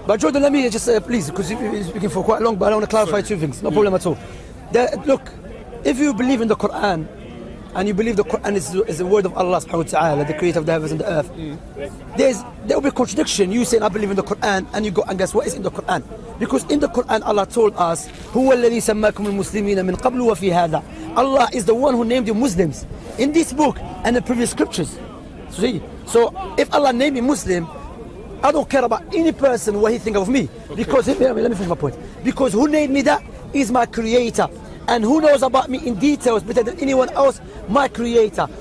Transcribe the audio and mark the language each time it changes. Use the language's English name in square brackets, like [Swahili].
[English] But Jordan, let me just please, because you've been speaking for quite long, but I want to clarify two things. No problem at all. Look, if you believe in the Quran, and you believe the Quran is the word of Allah subhanahu wa ta'ala, the creator of the heavens and the earth, there will be a contradiction. You saying I believe in the Quran, and you go and guess what is in the Quran? Because in the Quran Allah told us, [Arabic] هو الذي سماكم المسلمين من قبل وفي هذا. [English] Allah is the one who named you Muslims in this book and the previous scriptures. See? So if Allah named me Muslim, I don't care about any person what he think of me. Okay. Because, let me finish my point. Because who named me that is my creator. And who knows about me in details better than anyone else? My creator.